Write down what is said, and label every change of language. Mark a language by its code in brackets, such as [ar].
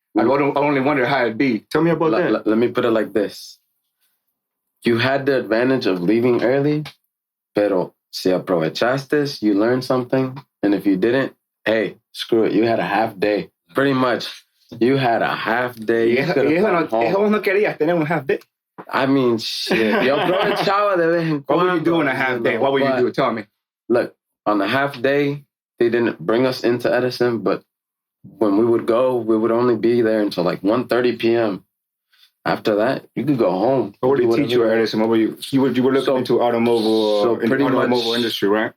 [en] I only wonder how it'd be. Tell me about that. Let me put it like this. You had the advantage of leaving early, [es] pero si aprovechaste, [en] you learned something. And if you didn't, hey, screw it. You had a half day. Pretty much, you had a half day. [es] Eso no querías tener un half day. [en] I mean, shit. [es] Yo aprovechaba de vez en cuando. [en] What were you doing a half day? What were you doing? Tell me. Look, on the half day, they didn't bring us into Edison, but when we would go, we would only be there until like 1:30 p.m. After that, you could go home. What did they teach you at Edison? What were you? You were looking into automobile industry, right?